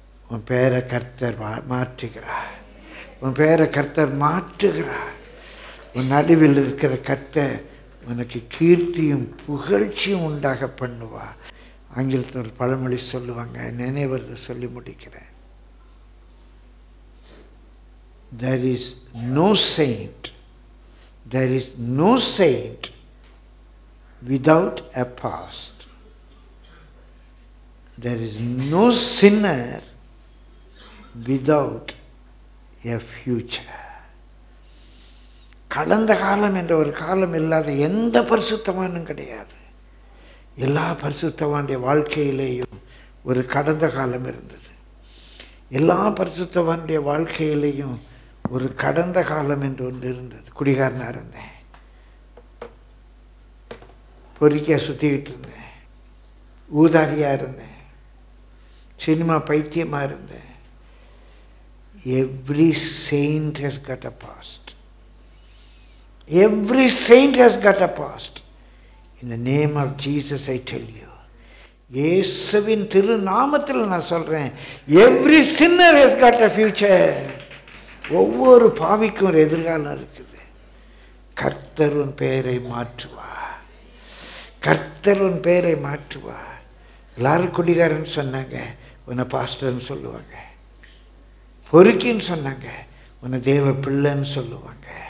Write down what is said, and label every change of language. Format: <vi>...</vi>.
<ta>உன் பேரை கர்த்தர் மாற்றுகிறார், உன் பேரை கர்த்தர் மாற்றுகிறார். உன் நடுவில் இருக்கிற கர்த்தர் உனக்கு கீர்த்தியும் புகழ்ச்சியும் உண்டாக பண்ணுவா. ஆங்கிலத்தில் ஒரு பழமொழி சொல்லுவாங்க, நினைவதை சொல்லி முடிக்கிறேன்.</ta> <en>There is no saint, there is no saint without a past. There is no sinner without a future.</en> <ta>கடந்த காலம் என்ற ஒரு காலம் இல்லாத எந்த பரிசுத்தவானும் கிடையாது. எல்லா பரிசுத்தவானுடைய வாழ்க்கையிலேயும் ஒரு கடந்த காலம் இருந்தது. எல்லா பரிசுத்தவானுடைய வாழ்க்கையிலேயும் ஒரு கடந்த காலம் என்று ஒன்று இருந்தது. குடிகாரனாக இருந்தேன், பொறிக்கையாக சுற்றிக்கிட்டு இருந்தேன், ஊதாரியாக இருந்தேன், சினிமா பைத்தியமாக இருந்தேன்.</ta> <en>Every saint has got a past. Every saint has got a past. In the name of Jesus I tell you,</en> <ta>இயேசுவின் திருநாமத்தில் நான் சொல்றேன்,</ta> <en>every sinner has got a future.</en> <ta>ஒவ்வொரு பாவிக்கும் ஒரு எதிர்காலம் இருக்குது. கர்த்தர் உன் பெயரை மாற்றுவார், கர்த்தர் உன் பெயரை மாற்றுவார். எல்லாரும் குடிகாரன்னு சொன்னாங்க, உன்னை பாஸ்டர்னு சொல்லுவாங்க. பொறுக்கின்னு சொன்னாங்க, உன்னை தேவ பிள்ளைன்னு சொல்லுவாங்க.</ta>